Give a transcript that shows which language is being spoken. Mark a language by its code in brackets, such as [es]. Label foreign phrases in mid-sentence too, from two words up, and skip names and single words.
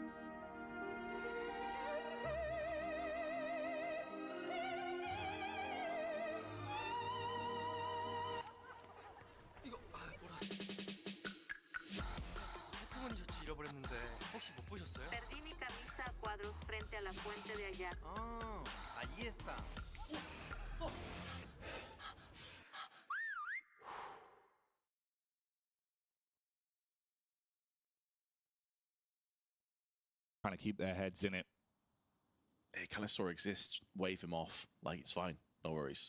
[ko] 이거 뭐라? 체크무늬 셔츠 잃어버렸는데 혹시 못 보셨어요? [es] Perdí mi camisa a cuadros frente a la fuente de allá. Ah, allí está. [en] Trying to keep their heads in it. Hey, Calisor exists. Wave him off. Like, it's fine. No worries.